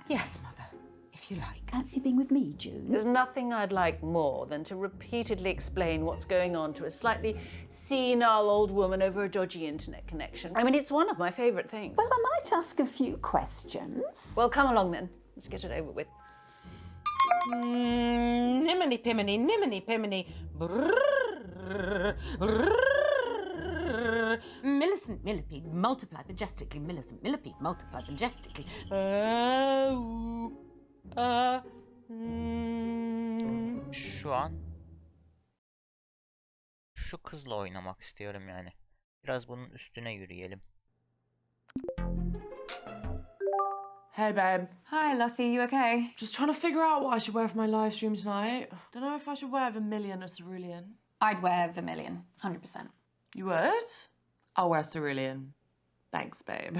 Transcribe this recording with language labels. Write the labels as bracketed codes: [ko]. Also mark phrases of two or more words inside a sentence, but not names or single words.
[en] Yes, Mother, if you like. Fancy being with me, June? There's nothing I'd like more than to repeatedly explain what's going on to a slightly senile old woman over a dodgy internet connection. I mean, it's one of my favourite things. Well, I might ask a few questions. Well, come along then. Let's get it over with. Niminy piminy, niminy piminy. Brrrr, brrrr. Millicent millipede multiplied majestically. Millicent millipede multiplied majestically. [tr] Şu an şu kızla oynamak istiyorum yani. Biraz bunun üstüne yürüyelim. [en] Hey, babe. Hi, Lottie, you okay? Just trying to figure out what I should wear for my live stream tonight. Don't know if I should wear vermilion or cerulean. I'd wear vermilion, 100%. You would? I'll wear cerulean. Thanks, babe.